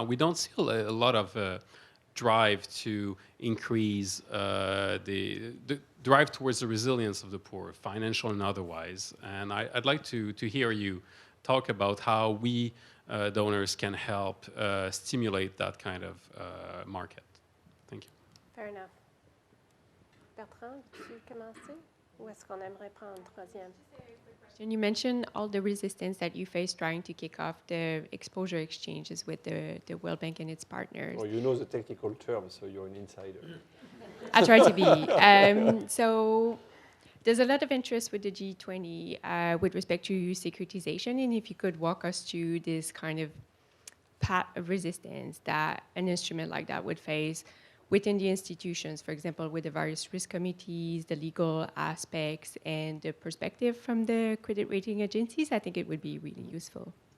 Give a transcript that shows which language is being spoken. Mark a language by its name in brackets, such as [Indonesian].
[English] Now, we don't see a lot of drive to increase the drive towards the resilience of the poor, financial and otherwise. And I'd like to hear you talk about how we donors can help stimulate that kind of market. Thank you. Fair enough. [French] Bertrand, veux-tu commencer? Ou est-ce qu'on aimerait prendre troisième? [English] And you mentioned all the resistance that you face trying to kick off the exposure exchanges with the World Bank and its partners. Well, you know the technical terms, so you're an insider. I try to be. So there's a lot of interest with the G20 with respect to securitization, and if you could walk us through this kind of path of resistance that an instrument like that would face within the institutions, for example, with the various risk committees, the legal aspects, and the perspective from the credit rating agencies, I think it would be really useful.